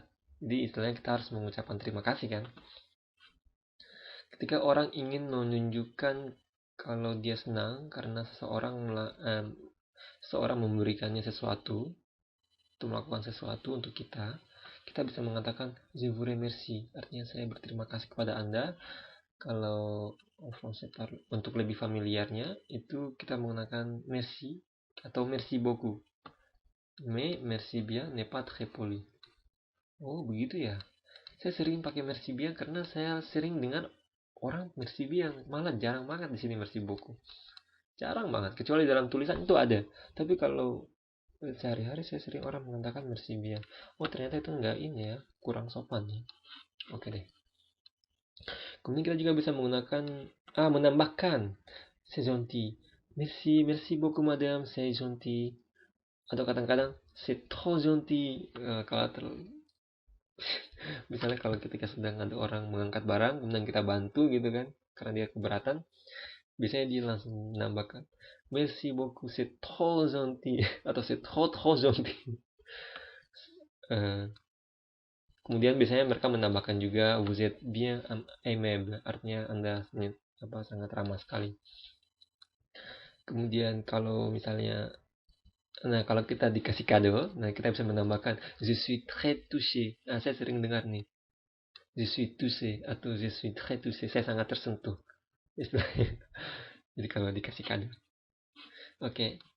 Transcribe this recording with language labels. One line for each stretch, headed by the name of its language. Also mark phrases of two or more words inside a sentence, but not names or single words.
Indonesian: Jadi istilahnya kita harus mengucapkan terima kasih kan. Ketika orang ingin menunjukkan kalau dia senang karena seseorang memberikannya sesuatu, untuk melakukan sesuatu untuk kita bisa mengatakan
French: je vous remercie.
Indonesian: Artinya saya berterima kasih kepada Anda kalau
French: En français parle.
Indonesian: Untuk lebih familiarnya itu kita menggunakan merci atau
French: merci beaucoup. Mais merci bien n'est pas très poli.
Indonesian: Oh, begitu ya. Saya sering pakai
French: merci bien
Indonesian: karena saya sering dengar orang
French: merci bien.
Indonesian: Malah jarang banget di sini
French: merci beaucoup.
Indonesian: Jarang banget, kecuali dalam tulisan itu ada. Tapi kalau sehari-hari saya sering orang mengatakan
French: merci bien.
Indonesian: Oh, ternyata itu enggak ini ya, kurang sopan ya. Oke deh. Kemudian kita juga bisa menggunakan menambahkan
French: c'est gentil. Merci, merci beaucoup madame, c'est gentil.
Indonesian: Atau kadang-kadang
French: c'est trop gentil.
Indonesian: Misalnya kalau ketika sedang ada orang mengangkat barang, kemudian kita bantu gitu kan, karena dia keberatan, biasanya dia langsung menambahkan
French: merci beaucoup, c'est trop gentil
Indonesian: atau
French: c'est trop trop gentil.
Indonesian: Eh, Kemudian biasanya mereka menambahkan juga
French: vous êtes bien aimable,
Indonesian: artinya Anda sangat ramah sekali. Kemudian kalau kita dikasih kado, nah kita bisa menambahkan
French: je suis très touché.
Indonesian: Nah, saya sering dengar nih,
French: je suis touché atau je suis très touché.
Indonesian: Saya sangat tersentuh. Istilahnya. Jadi kalau dikasih kado. Oke.